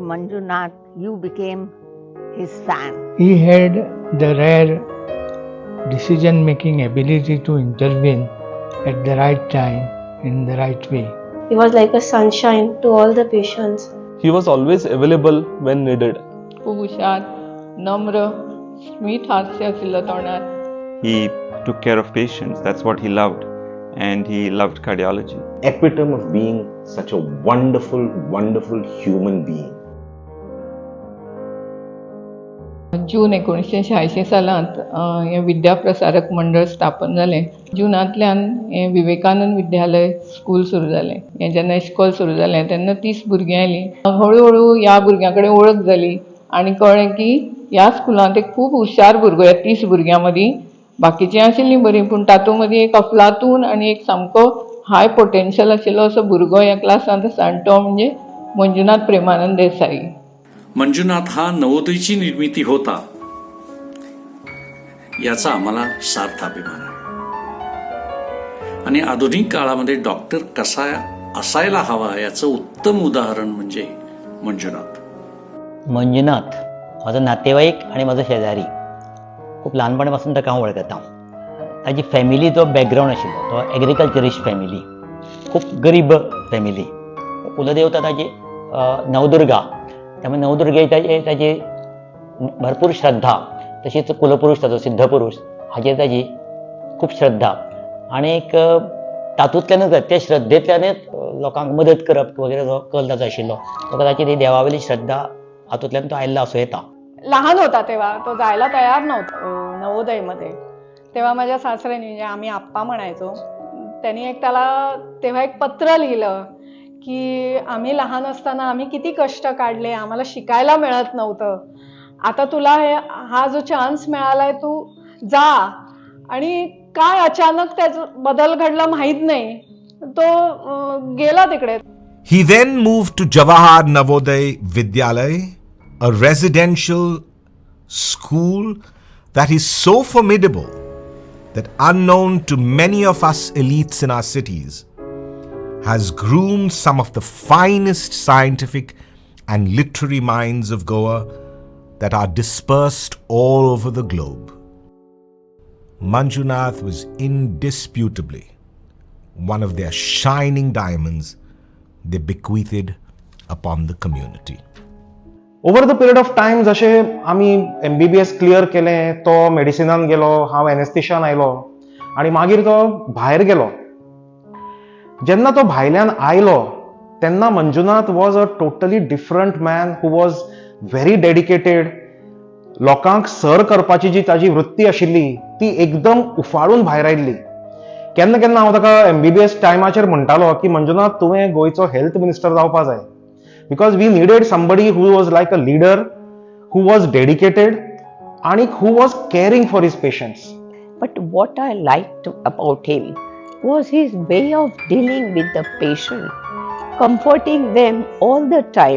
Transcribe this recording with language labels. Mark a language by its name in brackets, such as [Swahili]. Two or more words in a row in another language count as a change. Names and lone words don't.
[English] Manjunath, you became his fan. He had the rare decision-making ability to intervene at the right time, in the right way. He was like a sunshine to all the patients. He was always available when needed. [Konkani] खूप हुशार, नम्र, स्मित हास्य आशिल्लो तोंडार. [English] He took care of patients, that's what he loved, and he loved cardiology. Epitome of being such a wonderful, wonderful human being. [Konkani] जून 1986 सालांत हे विद्याप्रसारक मंडळ स्थापन जालें. जूनांतल्यान हें विवेकानंद विद्यालय स्कूल सुरू जालें. हें जेन्ना इस्कॉल सुरू जालें तेन्ना 30 भुरगीं आयलीं. हळू हळू ह्या भुरग्यां कडेन वळख जाली आनी कळ्ळें की ह्या स्कुलांत एक खूब हुशार भुरगो ह्या 30 भुरग्यां मदीं. बाकीचीं आशिल्लीं बरीं, पूण तातूंत मदीं एक अफलातून आनी एक सामको [English] high potential [Konkani] आशिल्लो असो भुरगो ह्या क्लासांत आसा, आनी तो म्हणजे मंजुनाथ प्रेमानंद देसाई. [Marathi] मंजुनाथ हा नवोदयची निर्मिती होता याचा आम्हाला सार्थ अभिमान आहे. आणि आधुनिक काळामध्ये डॉक्टर कसा असायला हवा याचं उत्तम उदाहरण म्हणजे मंजुनाथ. मंजुनाथ माझा नातेवाईक आणि माझा शेजारी. [Konkani] खूप लहानपणापासून ताका हांव वळखता. ताजी फॅमिली जो बॅकग्राऊंड आशिल्लो तो [English] agriculturist family, [Konkani] खूप गरीब फॅमिली. कुलदेवता ताजी नवदुर्गा, त्यामुळे नवदुर्गे ताजी भरपूर श्रद्धा, तशीच कुलपुरुष ताचो सिद्धपुरुष हाचेर ताजी खूप श्रद्धा. आणि एक तातूंतल्यानच त्या श्रद्धेंतल्यानच लोकांक मदत करप वगैरे जो कल ताचो आशिल्लो, तो ताची ती देवावयली श्रद्धा हातूंतल्यान तो आयिल्लो असो येता. [Marathi] लहान होता तेव्हा, तो जायला तयार नव्हता नवोदयमध्ये. तेव्हा माझ्या सासऱ्याने, म्हणजे आम्ही आप्पा म्हणायचो, त्यांनी त्याला तेव्हा एक पत्र लिहिलं की आम्ही लहान असताना आम्ही किती कष्ट काढले, आम्हाला शिकायला मिळत नव्हतं, आता तुला हा जो चान्स मिळालाय तू जा. आणि काय अचानक त्याचा बदल घडला माहित नाही, तो गेला तिकडे. [English] He then moved to Jawahar Navodaya Vidyalaya, a residential school that is so formidable that, unknown to many of us elites in our cities, has groomed some of the finest scientific and literary minds of Goa that are dispersed all over the globe. Manjunath was indisputably one of their shining diamonds they bequeathed upon the community. Over the period of time, [Konkani] जशें आमी MBBS क्लियर केलें, तो मेडिसिनान गेलो, हांव एनेस्थेशियान आयलो, आनी मागीर तो भायर गेलो. जेन्ना तो भायल्यान आयलो तेन्ना [English] मंजुनाथ was a totally different man who was very dedicated. [Konkani] लोकांक सर करपाची जी ताजी वृत्ती आशिल्ली ती एकदम उफाळून भायर आयिल्ली. केन्ना केन्ना हांव ताका MBBS टायमाचेर म्हणटालो की मंजुनाथ तुवें गोंयचो [English] health minister [Konkani] जावपा जाय. [English] because we needed somebody who was like a leader, who was dedicated, and who was caring for his patients. But what I liked about him was his way of dealing with the patient, comforting them all the time.